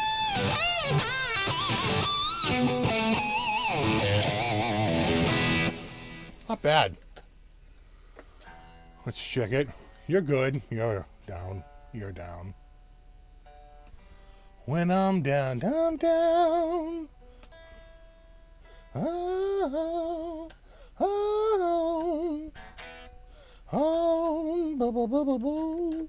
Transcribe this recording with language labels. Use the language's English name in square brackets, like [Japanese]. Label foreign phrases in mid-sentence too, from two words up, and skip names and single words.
[English] Not bad. Let's check it. You're good. You're down. You're down. When I'm down, down, down. Oh, oh, oh, ba, ba, ba, ba, ba.